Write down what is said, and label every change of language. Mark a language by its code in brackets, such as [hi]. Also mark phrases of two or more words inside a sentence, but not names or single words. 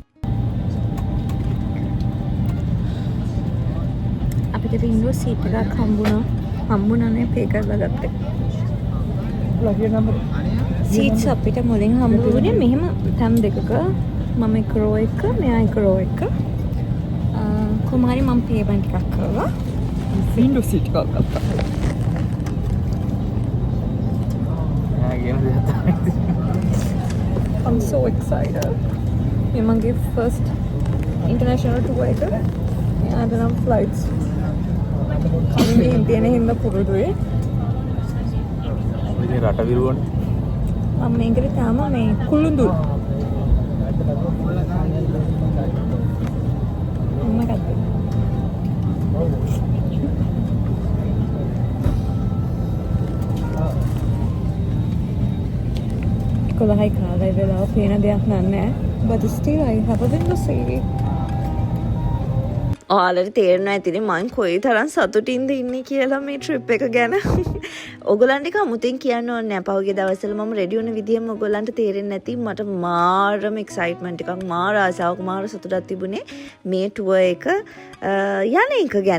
[si] අපිට වින්ඩෝ සීට් එකක් හම්බුණානේ පේ කරලා ගත්තේ. සීට්ස් අපිට මුලින් හම්බ වුණේ මෙහෙම තැන් දෙකක. මම එක රෝ එක, මෙයා එක රෝ එක. කොහොම හරි මම පේමන්ට් ටිකක් කරලා වින්ඩෝ සීට් එකක් ගත්තා. [en] I'm so excited. [si] මේ මගේ [en] first international tour [si] එක. යාට නම් flights කලින් තියෙන හින්දා පුරුදුයි. මේ රට විරුවනේ. මම මේකට තාම මේ කුළුඳුල්. මම ගත්තා. 11යි කාලේ වෙලාව පේන දෙයක් නෑ. [en] But still I have a window seat. [si] ඔයාලට තේරෙනවා ඇතිනේ මම කොයි තරම් සතුටින්ද ඉන්නේ කියලා මේ ට්‍රිප් එක ගැන. ඔයගොල්ලන්ට එක අමුතෙන් කියන්න ඕනේ නැහැ. පහුගිය දවස්වල මම රෙඩි වුණ විදිහම ඔයගොල්ලන්ට තේරෙන්නේ නැති මට මාරම එක්සයිට්මන්ට් එකක් මාර ආසාවක් මාර සතුටක් තිබුණේ මේ ටුවර් එක යන එක ගැන.